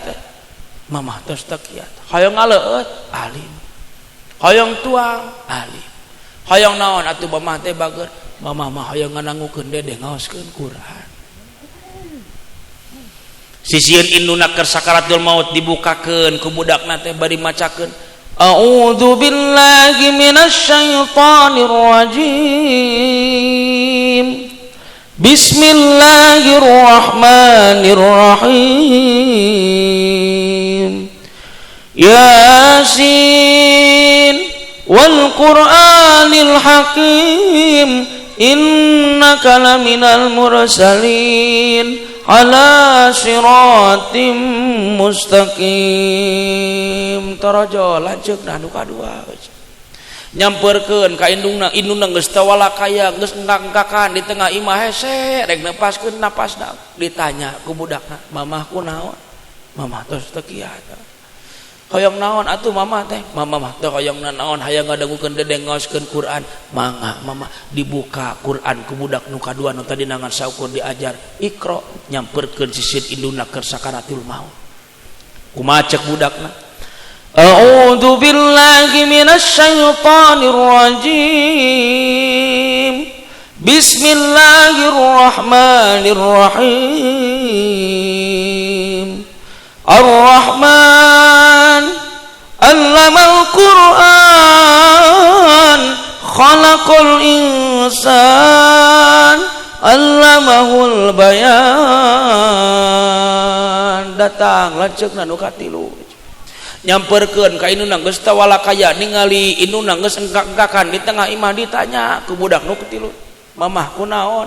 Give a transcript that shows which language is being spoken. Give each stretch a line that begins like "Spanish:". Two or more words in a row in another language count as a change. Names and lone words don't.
Sundanese: "Mamah tos teu kiat." "Hoyong ngaleueut?" "Alim." "Hoyong tuang?" "Alim." "Hoyong naon atuh mamah teh bager?" "Mamah mah hoyong nganangukeun dede ngaoskeun Quran." Sisieun induna keur sakaratul maut dibukakeun ku budakna teh bari macakeun,
Arabic: "أعوذ بالله من الشيطان الرجيم. Bismillahirrahmanirrahim. يس والقرآن الحكيم إنك لمن المرسلين على صراط مستقيم."
Sundanese: Tarajo lanceukna anu kadua nyamperkeun ka indungna geus teu walakaya geus engkak-engkakan di tengah imah hese rek nepaskeun napasna ditanya ku budakna, "Mamah kunaon?" "Mamah tos teu kiat." "Hoyong naon atuh mamah teh?" "Mamah mah teu hoyong naon hayang ngadangukeun dedeng ngaoskeun Quran." "Mangga mamah." Dibuka Quran ku budak nu kadua nu tadi nangan saukur diajar Iqra nyamperkeun sisit induna keur sakaratul maut. Kumaha cek budakna,
Arabic: "أعوذ بالله من الشيطان الرجيم. Bismillahirrahmanirrahim. الرحمن علم القرآن خلق الإنسان علمه البيان."
Sundanese: Datang lanceukna nu katilu nyamperkeun ka induna geus teu walakaya ningali induna geus engkak-engkakan di tengah imah ditanya ku budak nu katilu, "Mamah kunaon?"